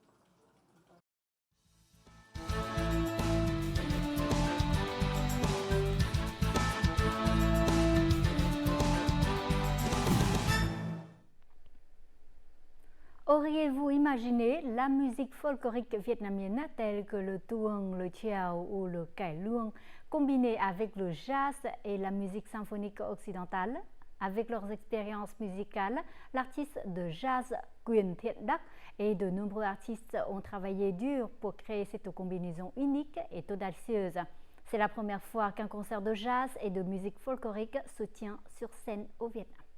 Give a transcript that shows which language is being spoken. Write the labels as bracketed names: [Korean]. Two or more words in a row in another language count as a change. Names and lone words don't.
[French] Auriez-vous imaginé la musique folklorique vietnamienne telle que le tuồng, le chèo ou le cải lương combinée avec le jazz et la musique symphonique occidentale? Avec leurs expériences musicales, l'artiste de jazz Quyền Thiện Đắc et de nombreux artistes ont travaillé dur pour créer cette combinaison unique et audacieuse. C'est la première fois qu'un concert de jazz et de musique folklorique se tient sur scène au Vietnam.